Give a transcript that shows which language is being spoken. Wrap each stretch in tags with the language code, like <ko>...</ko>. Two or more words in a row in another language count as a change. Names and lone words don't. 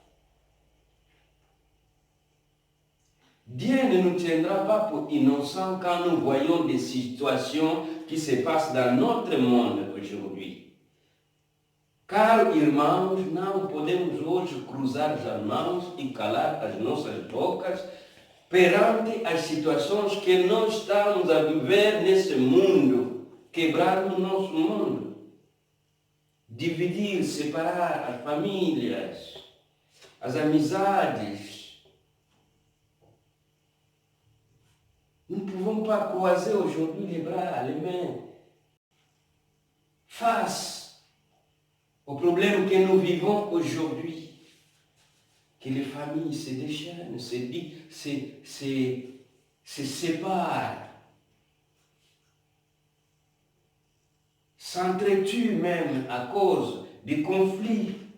<fr>Dieu ne nous tiendra pas pour innocents quand nous voyons des situations qui se passent dans notre monde aujourd'hui. Car,</fr> <pt>irmãos, não podemos hoje cruzar as mãos e calar as nossas bocas perante as situações que nós estamos a viver nesse mundo, quebrar o nosso mundo. Dividir, separar as famílias, as amizades.</pt> <fr>Nous ne pouvons pas croiser aujourd'hui les bras, les mains, face au problème que nous vivons aujourd'hui. Que les familles se déchaînent, se séparent, s'entretuent même à cause des conflits.</fr>